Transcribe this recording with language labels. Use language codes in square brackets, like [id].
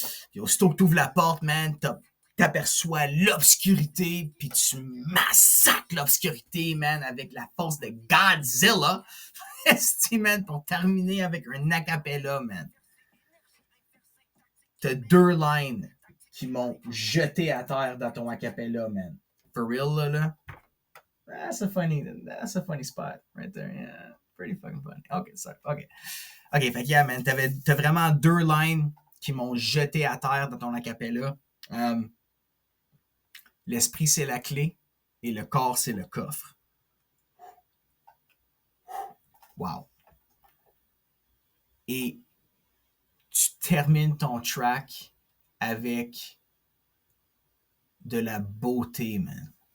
[fr] Puis aussitôt que tu ouvres la porte, man, t'aperçois l'obscurité, puis tu massacres l'obscurité, man, avec la force de Godzilla. Man, pour terminer avec un acapella, man. T'as deux lines qui m'ont jeté à terre dans ton acapella, man. [en] For real, [fr] là. [en] That's a funny spot right there. Yeah, pretty fucking funny. Okay, sorry. [fr] Okay, fait que yeah, man, t'as vraiment deux lines qui m'ont jeté à terre dans ton acapella. L'esprit, c'est la clé et le corps, c'est le coffre. Wow. Et tu termines ton track avec de la beauté, man.